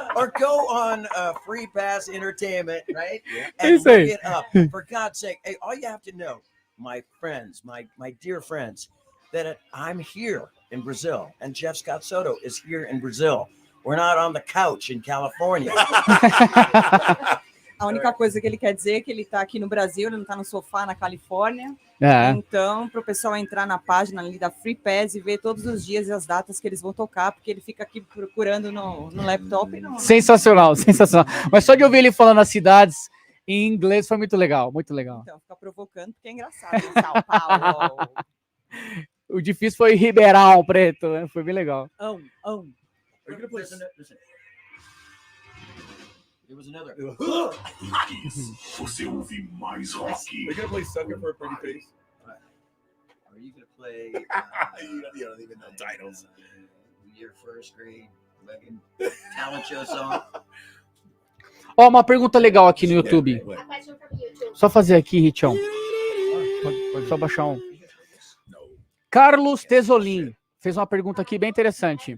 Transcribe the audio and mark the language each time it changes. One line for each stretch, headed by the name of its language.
English: Or go on Free Pass Entertainment, right? And look it up. For God's sake, hey, all you have to know, my friends, my dear friends, that I'm here in Brazil, and Jeff Scott Soto is here in Brazil. We're not on the couch in California.
Portuguese: A única coisa que ele quer dizer é que ele está aqui no Brasil, ele não está no sofá na Califórnia. É. Então, para o pessoal entrar na página ali da Free Pass e ver todos os dias e as datas que eles vão tocar, porque ele fica aqui procurando no laptop. E no... Sensacional. Mas só de ouvir ele falando as cidades em inglês foi muito legal, muito legal. Então, fica provocando, porque é engraçado. São Paulo. O difícil foi Ribeirão Preto, né? Foi bem legal.
English: Are you gonna play listen? There was another.
Portuguese: Você ouve mais rock.
English: We're gonna play Sucker for a Pretty Face. Are you gonna play? You don't even know titles. Your first grade fucking talent show song.
Portuguese: Ó, uma pergunta legal aqui no YouTube. Só fazer aqui, Richão. Só baixar um. Carlos Tesolin fez uma pergunta aqui bem interessante.